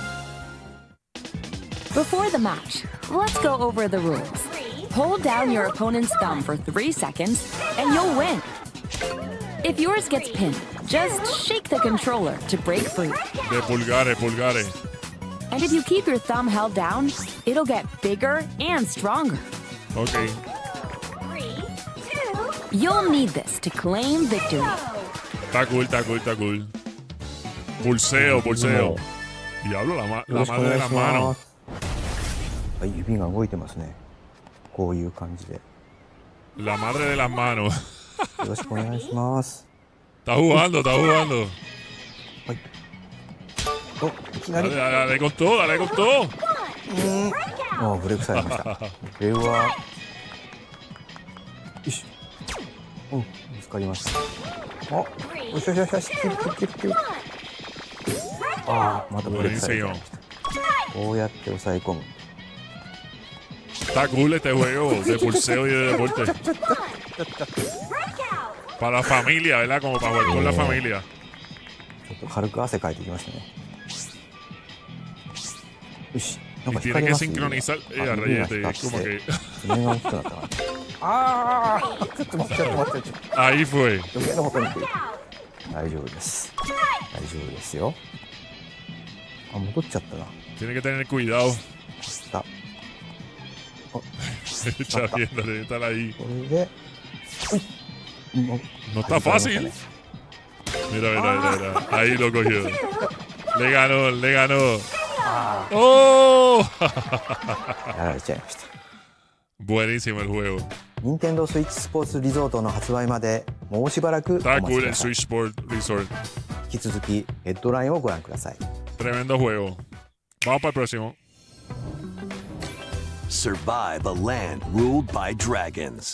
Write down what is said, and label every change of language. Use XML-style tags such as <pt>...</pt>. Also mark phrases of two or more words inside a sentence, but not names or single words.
<en>Before the match, let's go over the rules. Hold down your opponent's thumb for 3 seconds, and you'll win. If yours gets pinned, just shake the controller to break free.</en> <es>De pulgares, pulgares.</es> <en>And if you keep your thumb held down, it'll get bigger and stronger. Ok. You'll need this to claim victory.</en> <es>Está cool, está cool, está cool. Pulseo, pulseo. Diablo, la madre de las manos.</es> <ja>はい、指が動いてますね。こういう感じで。</ja> <es>La madre de las manos.</es> <ja>よろしくお願いします。</ja> <es>Está jugando, está jugando.</es> <ja>お、いきなり。</ja> <es>Dale con todo, dale con todo.</es> <ja>もうブレークされました。これは。よし。お、見つかりました。お、よしよしよしよし。ああ、またブレークされました。こうやって押さえ込む。</ja> <es>Está cool este juego de pulseo y de deporte. Para la familia, ¿verdad? Como para jugar con la familia.</es> <ja>ちょっと軽く汗かいてきましたね。よし。なん</ja> <es>Y</es> <ja>か</ja> <es>tiene</es> <ja>光り</ja> <es>que</es> <ja>ます。</ja> <es>sincronizar.</es> <ja>あ、指が</ja> <es>Rayete,</es> <ja>光</ja> <es>como</es> <ja>って</ja> <es>que.</es> <ja>爪が大きくなったな。ああ、ちょっと待って、ちょっと待って。</ja> <es>Ahí fue.</es> <ja>余計なことに来る。大丈夫です。大丈夫ですよ。あ、戻っちゃったな。</ja> <es>Tiene que tener cuidado.</es> <ja>した。</ja> <es>Está viendo, debe estar ahí.</es> <ja>これで。</ja> <es>No está fácil. Mira, mira, mira, mira. Ahí lo cogió. Le ganó, le ganó. ¡Oh!</es> <ja>やられちゃいました。</ja> <es>Buenísimo el juego.</es> <ja>任天堂スイッチスポーツリゾートの発売までもうしばらくお</ja> <es>Está</es> <ja>待ち</ja> <es>cool</es> <ja>く</ja> <es>el</es> <ja>ださい。 Switch Sport Resort. 引き続きヘッドラインをご覧ください。</ja> <es>Tremendo juego. Vamos para el próximo.</es> <en>Survive a land ruled by dragons.</en>